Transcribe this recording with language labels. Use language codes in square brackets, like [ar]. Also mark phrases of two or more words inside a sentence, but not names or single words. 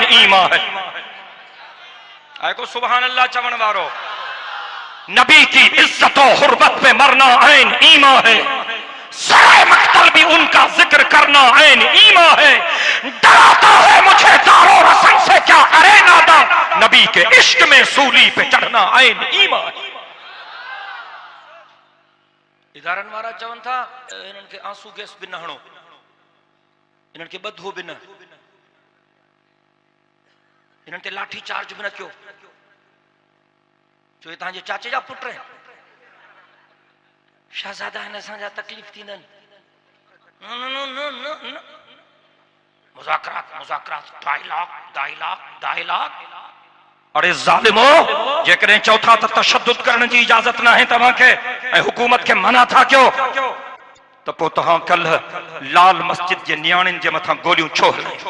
[ur] ایمان ہے. [sd] आए को [ar] سبحان الله [sd] चवण वारो। [ur] نبی کی عزت اور حرمت پہ مرنا عین ایمان ہے. سرائے مقتل بھی ان کا ذکر کرنا عین ایمان ہے. ڈراتا ہے مجھے دار و رسن سے کیا ارے ناداں، نبی کے عشق میں سولی پہ چڑھنا عین ایمان ہے. [sd] इदारन वारा चवन था इन्हनि खे आंसू गैस भी न हणो, इन्हनि खे ॿधो भी न, इन्हनि ते लाठी चार्ज भी न कयो, छो तव्हांजे चाचे जा पुट आहिनि, शहजादा आहिनि, असांजा तकलीफ़ थींदनि। मुज़ाकरात मुज़ाकरात, डायलॉग। अरे ज़ालिमो, जेकॾहिं चओ था त तशद्दुद करण जी इजाज़त न आहे तव्हांखे ऐं हुकूमत खे मना था कयो, त पोइ तव्हां कल्ह लाल मस्जिद जे नियाणियुनि जे मथां गोलियूं छो हलायो?